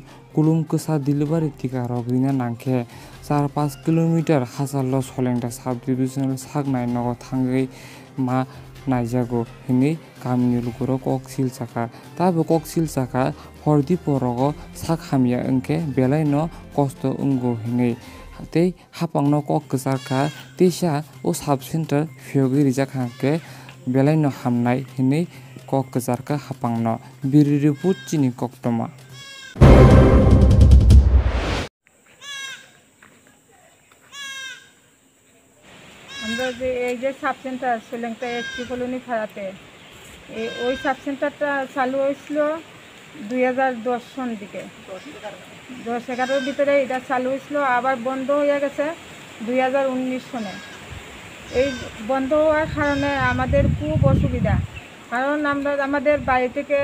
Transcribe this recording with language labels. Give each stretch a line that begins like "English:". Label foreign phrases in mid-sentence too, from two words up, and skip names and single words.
Kok Borok: Kulum Kusa delivery tika Rogrina Nanke 4-5 kilometer Hasalo Solengda subdivisional Sagnai Nogo Tangai Ma Naijago Hini Kamini Lukuro Koksil Saka Tabo Koksil Saka Hordi Porogo Sakhamia Unke Belaino Kosto Ungo Hini Tei Hapang no Kok Kusaka Tisha O Subcenter Fiogi Rijakanke Belaino Hamnai Hini Kok Kusarka Hapangno Biririput Chini Koktoma
Bangla: আমরা যে এই যে সাব সেন্টার সোলেংটা এইচপি কলোনি ফাড়াতে ওই সাব সেন্টারটা চালু হয়েছিল 2010 সন দিকে 10-11 ভিতরে এটা চালু হয়েছিল আবার বন্ধ হয়ে গেছে 2019 সনে এই বন্ধ হওয়ার কারণে আমাদের খুব অসুবিধা কারণ আমরা আমাদের বাড়ি থেকে